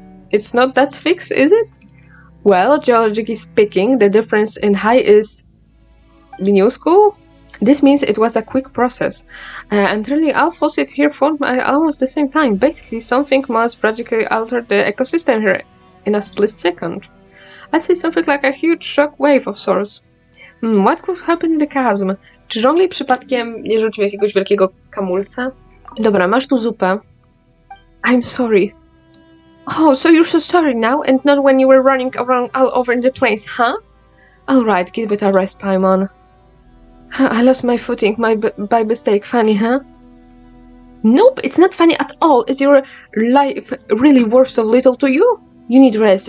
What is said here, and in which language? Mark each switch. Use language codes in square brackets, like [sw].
[en] It's not that fixed, is it? Well, geologically speaking, the difference in height is minuscule. This means it was a quick process, and really all fossils here formed at almost the same time. Basically, something must radically alter the ecosystem here in a split second. I'd say something like a huge shock wave of sorts. What could happen in the chasm? [pl] Czy żongli przypadkiem nie rzucił jakiegoś wielkiego kamulca? Dobra, masz tu zupę. [en] I'm sorry. Oh, so you're so sorry now, and not when you were running around all over the place, huh? Alright, give it a rest, Paimon. I lost my footing by mistake. Funny, huh? Nope, it's not funny at all. Is your life really worth so little to you? You need rest.